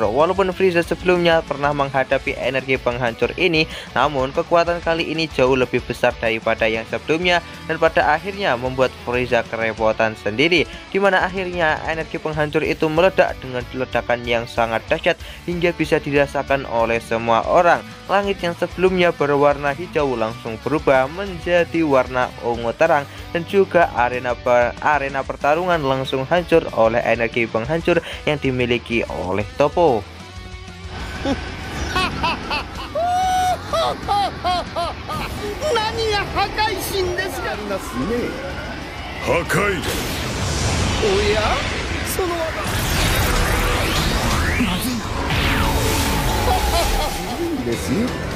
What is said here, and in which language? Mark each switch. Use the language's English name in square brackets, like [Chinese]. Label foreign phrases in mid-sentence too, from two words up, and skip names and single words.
[Indonesian] Walaupun Frieza sebelumnya pernah menghadapi energi penghancur ini, namun kekuatan kali ini jauh lebih besar daripada yang sebelumnya dan pada akhirnya membuat Frieza kerepotan sendiri, dimana akhirnya energi penghancur itu meledak dengan ledakan yang sangat dahsyat hingga bisa dirasakan oleh semua orang. Langit yang sebelumnya berwarna hijau langsung berubah menjadi warna ungu terang dan juga arena pertarungan langsung hancur oleh energi penghancur yang dimiliki oleh Topo. [Japanese] 何が破壊神ですか。ありますね。破壊だ。おや、その技。まずいな。いいですよ。